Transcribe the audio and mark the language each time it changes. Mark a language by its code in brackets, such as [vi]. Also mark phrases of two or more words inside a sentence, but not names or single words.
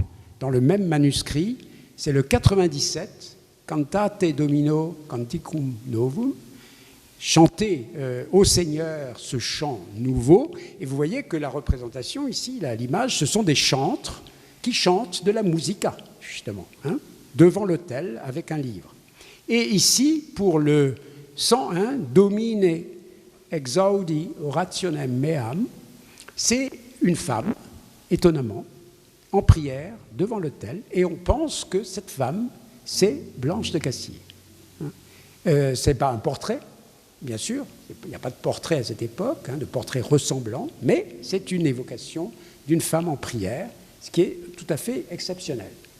[fr] Dans le même manuscrit, c'est le 97, [la] Cantate Domino Canticum Novum, [fr] chanter au Seigneur ce chant nouveau. Et vous voyez que la représentation ici, là, l'image, ce sont des chantres qui chantent de la musica, justement, hein, devant l'autel avec un livre. Et ici, pour le 101, [la] Domine exaudi orationem meam, [fr] c'est une femme, étonnamment, en prière devant l'autel, et on pense que cette femme, c'est Blanche de Castille. Ce n'est pas un portrait, bien sûr, il n'y a pas de portrait à cette époque, hein, de portrait ressemblant, mais c'est une évocation d'une femme en prière, ce qui est tout à fait exceptionnel.